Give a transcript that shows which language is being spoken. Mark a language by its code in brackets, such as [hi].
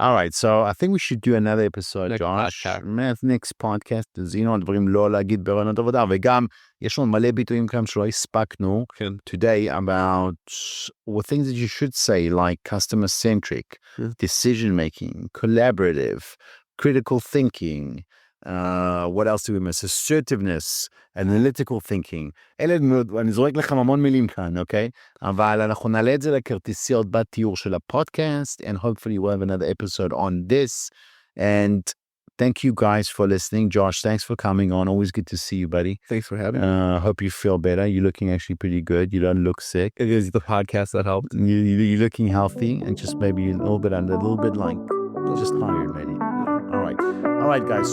[en] All right, so I think we should do another episode, Josh. Next podcast, [he] זינו הדברים לא להגיד בראיון עבודה, וגם יש לנו מלא ביטויים כאן שלא הספקנו [en] today about things that you should say, like customer-centric, decision-making, collaborative, critical thinking, what else do we miss? Assertiveness, analytical thinking. [he] אלה, אני זורק לכם המון מילים כאן, אוקיי? אבל אנחנו נעלה את זה לכרטיסיות בתיאור של הפודקאסט, [en] and hopefully we'll have another episode on this. And thank you guys for listening. Josh, thanks for coming on. Always good to see you, buddy. Thanks for having me. Hope you feel better. You're looking actually pretty good. You don't look sick. It is the podcast that helped. You're looking healthy and just maybe a little bit under, a little bit like just tired, maybe. All right, guys.